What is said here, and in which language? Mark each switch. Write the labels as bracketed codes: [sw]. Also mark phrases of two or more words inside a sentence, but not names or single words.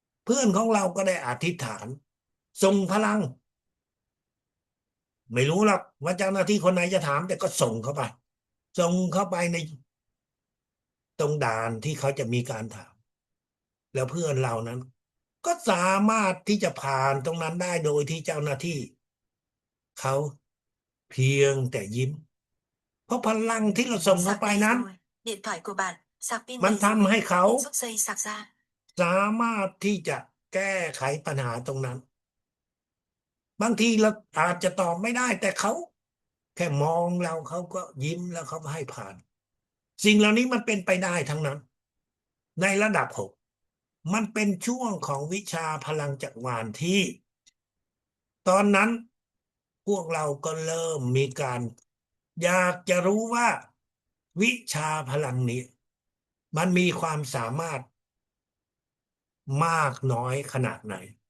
[th] พื่อนของเราก็ได้อธิษฐานส่งพลังไม่รู้หรอกว่าเจ้าหน้าที่คนไหนจะถามแต่ก็ส่งเข้าไปส่งเข้าไปในตรงด่านที่เขาจะมีการถามแล้วเพื่อนเรานั้นก็สามารถที่จะผ่านตรงนั้นได้โดยที่เจ้าหน้าที่เขาเพียงแต่ยิ้มเพราะพลังที่เราส่งเข้า [vi] Sạc [th] ไป [vi] đầy [th] นั้น [vi] rồi. Điện thoại của bạn, sạc pin [th] มัน [vi] đầy [th] ทำ [vi] rồi. [th] ให้เขา [vi] Nên rút dây sạc ra. [th] สามารถที่จะแก้ไขปัญหาตรงนั้นบางทีเราอาจจะตอบไม่ได้แต่เขาแค่ม องเราเขาก็ยิ้มแล้วเขาก็ให้ผ่านสิ่งเหล่านี้มันเป็นไปได้ทั้งนั้นในระดับ6มันเป็นช่วงของวิชาพลังจักรวาลที่ตอนนั้นพวกเราก็เริ่มมีการอยากจะรู้ว่าวิชาพลังนี้มันมีความสามารถมากน้อยขนาดไหน